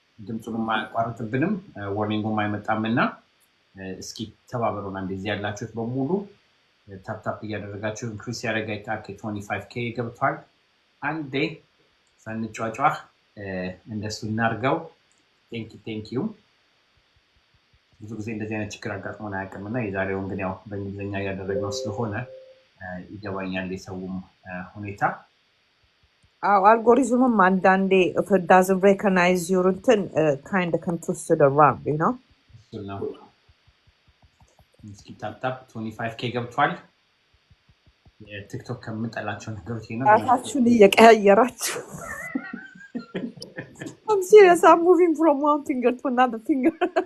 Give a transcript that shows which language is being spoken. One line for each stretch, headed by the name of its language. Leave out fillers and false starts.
Amharic: ድምጹን ማቋረጥብንም ዋርኒንጉም አይመጣምና እስኪ ተባበሩና እንደዚህ ያላችሁት በሙሉ ታፕታፕ እያደረጋችሁ ኢንክሪስ ያደረጋይታ 25k ገብቷል አንዴ ሳንጫጫ እንደሱ እናርገው
English: thank you
Amharic: ብዙ ጊዜ እንደዚህ አይነት ችግር አጋጥሞና ያቀምና የዛሬው እንግዲህ ያው በእንግሊዘኛ ያደረገው ስለሆነ ይገባኛል የሰውም ሁኔታ
English: algorithm mandande if it doesn't recognize your intent kind of can twist it around, you know. So now
Amharic: እስኪ ታፕታፕ 25k ገብቷል የቲክቶክ ከምንጠላቸው ነገሮች ነው አታችሁን እየቀያየራችሁ
English: I'm serious, I'm moving from one finger to another finger.